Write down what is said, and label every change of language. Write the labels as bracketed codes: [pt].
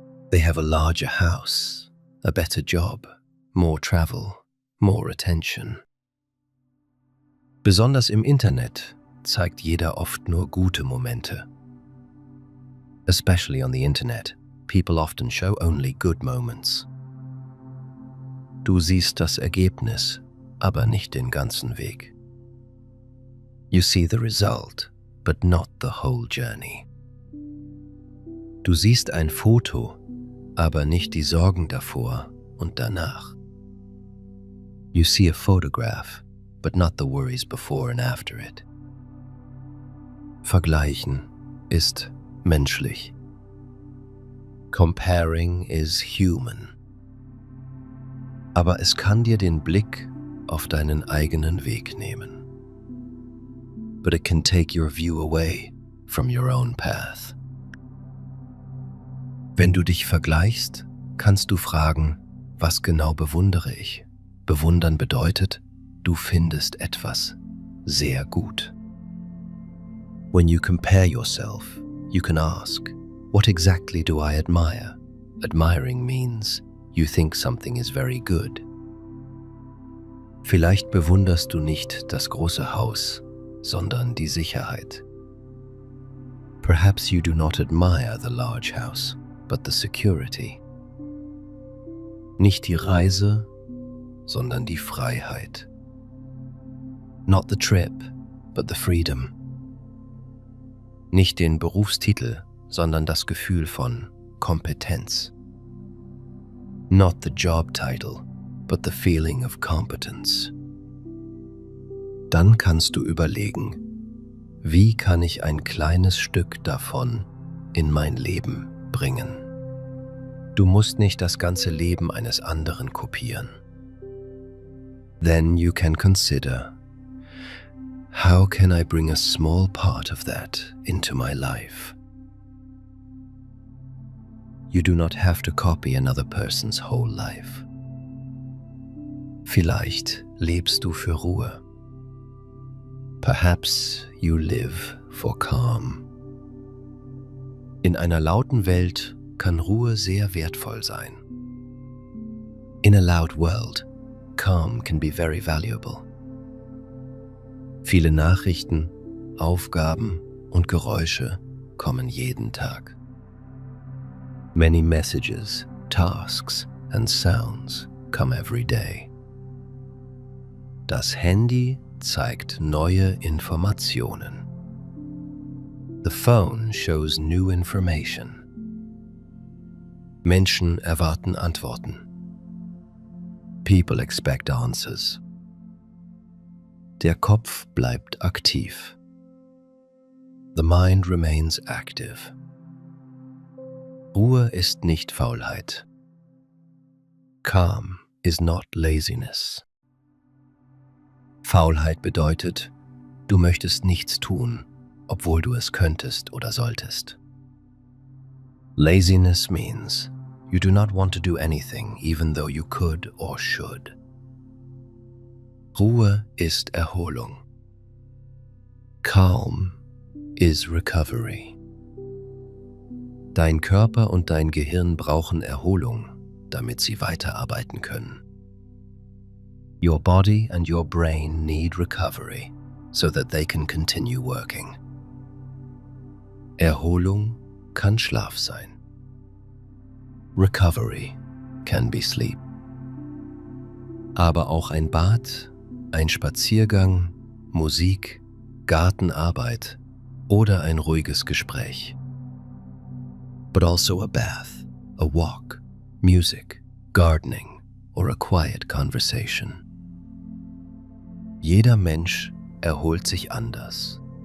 [en] They have a larger house, a better job, more travel, more attention. [de] Besonders im Internet zeigt jeder oft nur gute Momente. [en] Especially on the internet, people often show only good moments. [de] Du siehst das Ergebnis, aber nicht den ganzen Weg. [en] You see the result, but not the whole journey. [de] Du siehst ein Foto, aber nicht die Sorgen davor und danach. [en] You see a photograph, but not the worries before and after it. [de] Vergleichen ist menschlich. [en] Comparing is human. [de] Aber es kann dir den Blick auf deinen eigenen Weg nehmen. [en] But it can take your view away from your own path. [de] Wenn du dich vergleichst, kannst du fragen, was genau bewundere ich? Bewundern bedeutet, du findest etwas sehr gut. [en] When you compare yourself, you can ask, what exactly do I admire? Admiring means you think something is very good. [de] Vielleicht bewunderst du nicht das große Haus, sondern die Sicherheit. [en] Perhaps you do not admire the large house, but the security. [de] Nicht die Reise, sondern die Freiheit. [en] Not the trip, but the freedom. [de] Nicht den Berufstitel, sondern das Gefühl von Kompetenz. [en] Not the job title, but the feeling of competence. [de] Dann kannst du überlegen, wie kann ich ein kleines Stück davon in mein Leben bringen? Du musst nicht das ganze Leben eines anderen kopieren. [en] Then you can consider, how can I bring a small part of that into my life? You do not have to copy another person's whole life. [de] Vielleicht lebst du für Ruhe. [en] Perhaps you live for calm. [de] In einer lauten Welt kann Ruhe sehr wertvoll sein. [en] In a loud world, calm can be very valuable. [de] Viele Nachrichten, Aufgaben und Geräusche kommen jeden Tag. [en] Many messages, tasks and sounds come every day. [de] Das Handy zeigt neue Informationen. [en] The phone shows new information. [de] Menschen erwarten Antworten. [en] People expect answers. [de] Der Kopf bleibt aktiv. [en] The mind remains active. [de] Ruhe ist nicht Faulheit. [en] Calm is not laziness. [de] Faulheit bedeutet, du möchtest nichts tun, obwohl du es könntest oder solltest. [en] Laziness means you do not want to do anything even though you could or should. [de] Ruhe ist Erholung. [en] Calm is recovery. [de] Dein Körper und dein Gehirn brauchen Erholung, damit sie weiterarbeiten können. [en] Your body and your brain need recovery so that they can continue working. [de] Erholung kann Schlaf sein. [en] Recovery can be sleep. [de] Aber auch ein Bad, ein Spaziergang, Musik, Gartenarbeit oder ein ruhiges Gespräch. [en] But also a bath, a walk, music, gardening or a quiet conversation. [de] Jeder Mensch erholt sich anders.